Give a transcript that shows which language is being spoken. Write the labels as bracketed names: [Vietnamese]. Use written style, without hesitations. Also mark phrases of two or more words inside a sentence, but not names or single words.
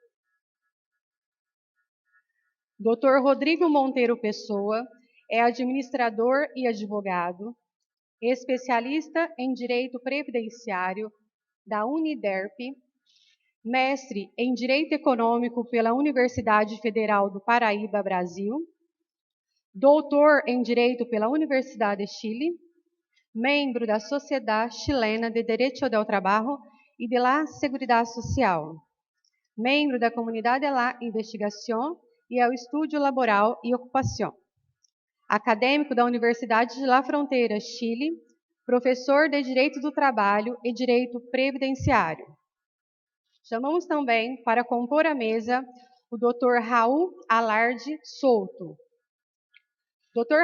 [Portuguese] Dr. Rodrigo Monteiro Pessoa é administrador e advogado, especialista em Direito Previdenciário da Uniderp, mestre em Direito Econômico pela Universidade Federal do Paraíba, Brasil, doutor em Direito pela Universidade de Chile, membro da Sociedade Chilena de Derecho del Trabajo e de la Seguridad Social, membro da Comunidade de la Investigación e ao Estúdio Laboral e Ocupação, acadêmico da Universidade de La Frontera, Chile, professor de Direito do Trabalho e Direito Previdenciário. Chamamos também para compor a mesa o Dr. Raul Alarde Souto. Dr.